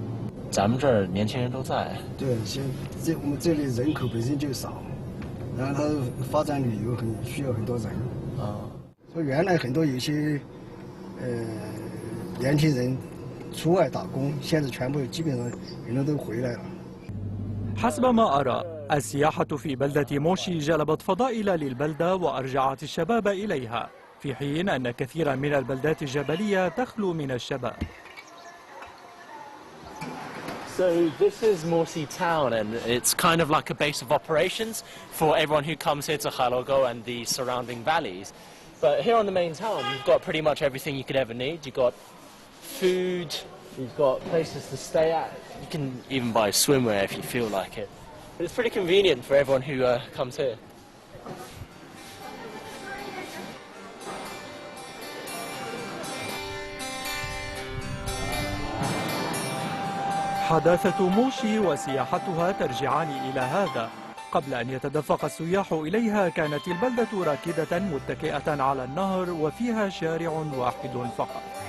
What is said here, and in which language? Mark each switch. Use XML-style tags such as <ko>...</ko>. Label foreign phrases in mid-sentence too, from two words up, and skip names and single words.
<zh>咱们这儿年轻人都在。对，我们这里人口本身就少。 然后它发展旅游需要很多人啊，所以原来很多有些年轻人出外打工，现在全部基本上很多都回来了。</zh> <ar>حسب ما أرى السياحة في بلدة موشي جلبت فضائل للبلدة وأرجعت الشباب إليها، في حين أن كثيرا من البلدات الجبلية تخلو من الشباب.</ar> <en>So this is Morsi town, and it's kind of like a base of operations for everyone who comes here to Khalogo and the surrounding valleys. But here on the main town, you've got pretty much everything you could ever need. You've got food, you've got places to stay at. You can even buy swimwear if you feel like it. But it's pretty convenient for everyone who comes here.</en> <ar>حداثة موشي وسياحتها ترجعان إلى هذا. قبل أن يتدفق السياح إليها كانت البلدة راكدة متكئة على النهر وفيها شارع واحد فقط.</ar>